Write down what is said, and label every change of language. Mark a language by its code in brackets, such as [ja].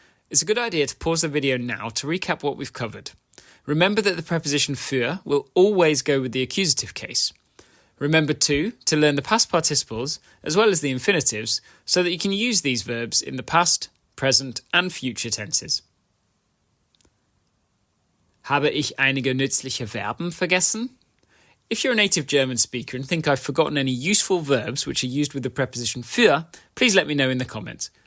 [en] It's a good idea to pause the video now to recap what we've covered. Remember that the preposition für will always go with the accusative case. Remember too to learn the past participles as well as the infinitives so that you can use these verbs in the past, present and future tenses. [de] Habe ich einige nützliche Verben vergessen? [en] If you're a native German speaker and think I've forgotten any useful verbs which are used with the preposition für, please let me know in the comments.